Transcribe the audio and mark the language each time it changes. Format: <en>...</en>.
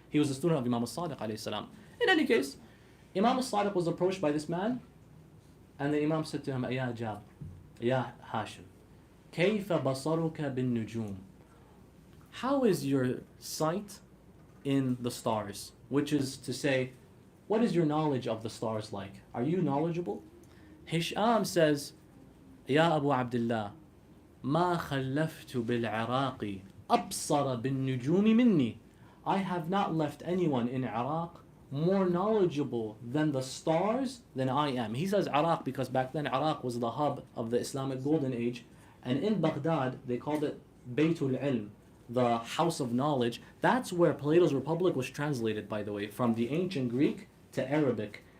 <en>He was a student of Imam al-Sadiq alayhi salam. In any case, Imam al-Sadiq was approached by this man, and the Imam said to him, Ya Jab, Ya Hashim,</en> <ar>Kayfa basaruka bin nujum?</ar> <en>How is your sight in the stars? Which is to say, what is your knowledge of the stars like? Are you knowledgeable? Hisham says,</en> <ar>Ya Abu Abdullah, ما خلفت بالعراق أبصر بالنجوم مني.</ar> <en>I have not left anyone in Iraq more knowledgeable than the stars than I am. He says Iraq because back then Iraq was the hub of the Islamic Golden Age, and in Baghdad they called it Baytul Ilm, the house of knowledge. That's where Plato's Republic was translated, by the way, from the ancient Greek to Arabic.</en>